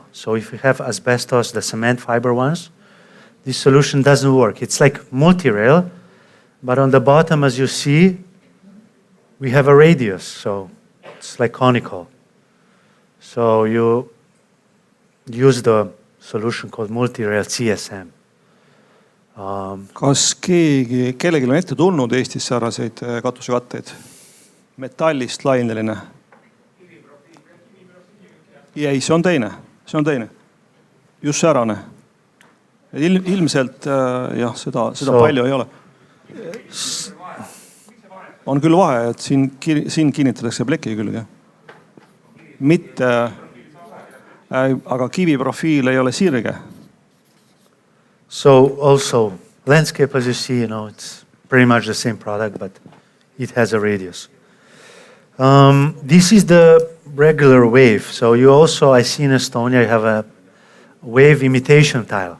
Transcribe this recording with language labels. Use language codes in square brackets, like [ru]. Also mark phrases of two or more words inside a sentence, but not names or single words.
[en] So if you have asbestos, the cement fiber ones, this solution doesn't work. It's like multi-rail, but on the bottom, as you see, we have a radius. So it's like conical. So you use the solution called multi-rail CSM. [et] Kas kellelgi on ette tulnud Eestis säärased katusekatteid? Metallist laineline? Ei, see on teine. Just säärane. Ilmselt jah, seda palju ei ole. On küll vahe, et siin kinnitatakse pleki külge. Mitte, aga kiviprofiil ei ole sirge. [en] So also landscape, as you see, it's pretty much the same product, but it has a radius. This is the regular wave. So you also, I see in Estonia, you have a wave imitation tile.